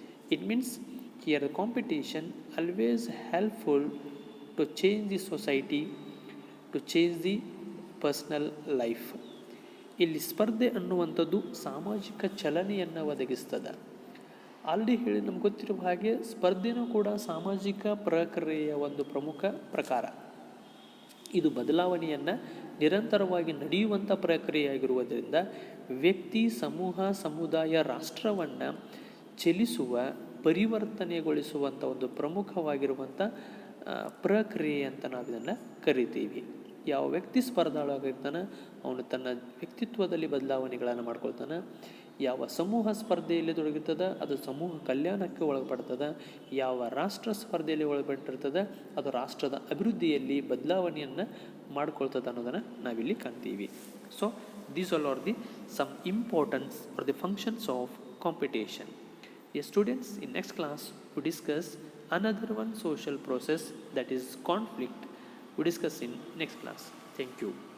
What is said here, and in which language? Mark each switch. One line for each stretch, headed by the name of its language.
English: It means here the competition always helpful to change the society, to change the personal life.
Kannada: ಇಲ್ಲಿ ಸ್ಪರ್ಧೆ ಅನ್ನುವಂಥದ್ದು ಸಾಮಾಜಿಕ ಚಲನೆಯನ್ನು ಒದಗಿಸ್ತದೆ. ಆಲ್ರೆಡಿ ಹೇಳಿ ನಮ್ಗೆ ಗೊತ್ತಿರುವ ಹಾಗೆ ಸ್ಪರ್ಧೆನೂ ಕೂಡ ಸಾಮಾಜಿಕ ಪ್ರಕ್ರಿಯೆಯ ಒಂದು ಪ್ರಮುಖ ಪ್ರಕಾರ. ಇದು ಬದಲಾವಣೆಯನ್ನು ನಿರಂತರವಾಗಿ ನಡೆಯುವಂಥ ಪ್ರಕ್ರಿಯೆಯಾಗಿರುವುದರಿಂದ ವ್ಯಕ್ತಿ, ಸಮೂಹ, ಸಮುದಾಯ, ರಾಷ್ಟ್ರವನ್ನು ಚಲಿಸುವ, ಪರಿವರ್ತನೆಗೊಳಿಸುವಂಥ ಒಂದು ಪ್ರಮುಖವಾಗಿರುವಂಥ ಪ್ರಕ್ರಿಯೆ ಅಂತ ನಾವು ಇದನ್ನು ಕರಿತೀವಿ. ಯಾವ ವ್ಯಕ್ತಿ ಸ್ಪರ್ಧಾಳುವಾಗಿರ್ತಾನೆ ಅವನು ತನ್ನ ವ್ಯಕ್ತಿತ್ವದಲ್ಲಿ ಬದಲಾವಣೆಗಳನ್ನು ಮಾಡ್ಕೊಳ್ತಾನೆ. ಯಾವ ಸಮೂಹ ಸ್ಪರ್ಧೆಯಲ್ಲಿ ತೊಡಗಿರ್ತದೆ ಅದು ಸಮೂಹ ಕಲ್ಯಾಣಕ್ಕೆ ಒಳಪಡ್ತದೆ. ಯಾವ ರಾಷ್ಟ್ರ ಸ್ಪರ್ಧೆಯಲ್ಲಿ ಒಳಪಟ್ಟಿರ್ತದೆ ಅದು ರಾಷ್ಟ್ರದ ಅಭಿವೃದ್ಧಿಯಲ್ಲಿ ಬದಲಾವಣೆಯನ್ನು ಮಾಡ್ಕೊಳ್ತದೆ ಅನ್ನೋದನ್ನು ನಾವಿಲ್ಲಿ ಕಾಣ್ತೀವಿ.
English: So these all are the some importance are the functions of competition. Yes students, in next class we discuss another one social process, that is conflict. We discuss in next class. Thank you.